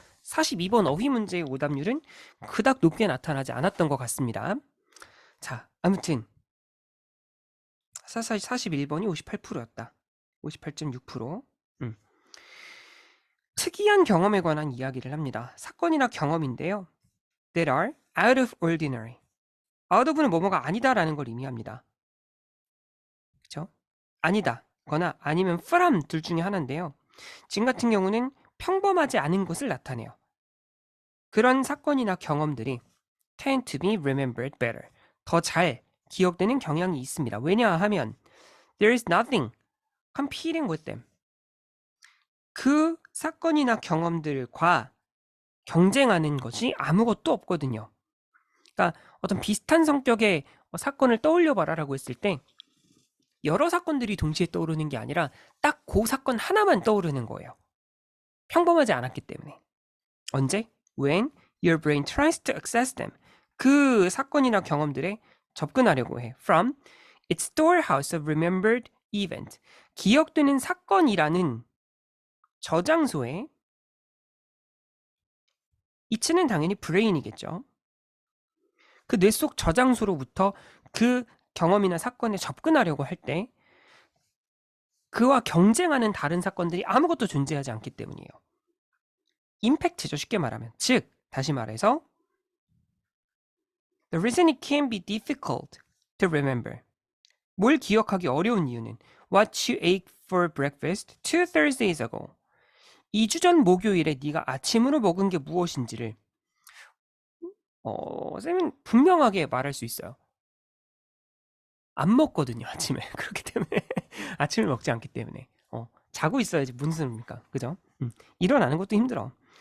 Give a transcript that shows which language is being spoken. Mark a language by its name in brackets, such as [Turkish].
[Korean] 42번 어휘 문제의 오답률은 그닥 높게 나타나지 않았던 것 같습니다. 자, 아무튼 41번이 58%였다. 58.6%. 특이한 경험에 관한 이야기를 합니다. 사건이나 경험인데요. [English] That are out of ordinary. [Korean] out of는 뭐뭐가 아니다라는 걸 의미합니다. 그렇죠? 아니다 거나 아니면 from 둘 중에 하나인데요. 지금 같은 경우는 평범하지 않은 것을 나타내요. 그런 사건이나 경험들이 [English] tend to be remembered better. [Korean] 더 잘 기억되는 경향이 있습니다. 왜냐하면 [English] there is nothing competing with them. [Korean] 그 사건이나 경험들과 경쟁하는 것이 아무것도 없거든요. 그러니까 어떤 비슷한 성격의 사건을 떠올려봐라라고 했을 때 여러 사건들이 동시에 떠오르는 게 아니라 딱 그 사건 하나만 떠오르는 거예요. 평범하지 않았기 때문에. 언제? [English] When your brain tries to access them. [Korean] 그 사건이나 경험들에 접근하려고 해. [English] From its storehouse of remembered event. [Korean] 기억되는 사건이라는 저장소에 이치는 당연히 브레인이겠죠. 그 뇌 속 저장소로부터 그 경험이나 사건에 접근하려고 할 때 그와 경쟁하는 다른 사건들이 아무것도 존재하지 않기 때문이에요. 임팩트죠, 쉽게 말하면. 즉, 다시 말해서 [English] The reason it can be difficult to remember. [Korean] 뭘 기억하기 어려운 이유는 [English] What you ate for breakfast 2 Thursdays ago. [Korean] 2주 전 목요일에 네가 아침으로 먹은 게 무엇인지를 쌤은 분명하게 말할 수 있어요. 안 먹거든요, 아침에. 그렇기 때문에 아침을 먹지 않기 때문에 자고 있어야지 무슨 소리입니까? 그죠? 일어나는 것도 힘들어.